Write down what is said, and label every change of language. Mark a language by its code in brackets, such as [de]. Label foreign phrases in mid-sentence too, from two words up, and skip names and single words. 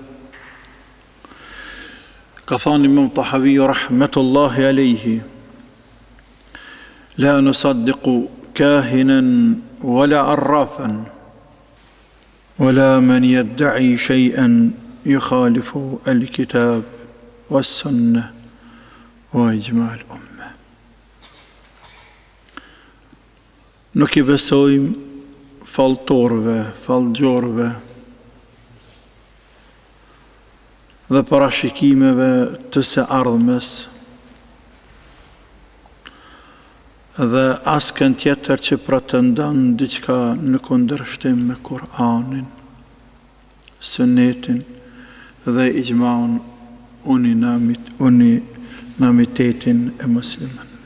[ar] كثان من طحوي رحمة الله عليه: لا نصدق كاهنا ولا عرافا ولا من يدعي شيئا يخالف الكتاب والسنة وإجماع الأمة. [sq] Nuk I besojmë falltorëve, fallgjorëve dhe parashikimeve të së ardhmes dhe askën tjetër që pretendon diçka në kundërshtim me Kur'anin, Sunetin dhe ijmaun unanimitetin e muslimanëve.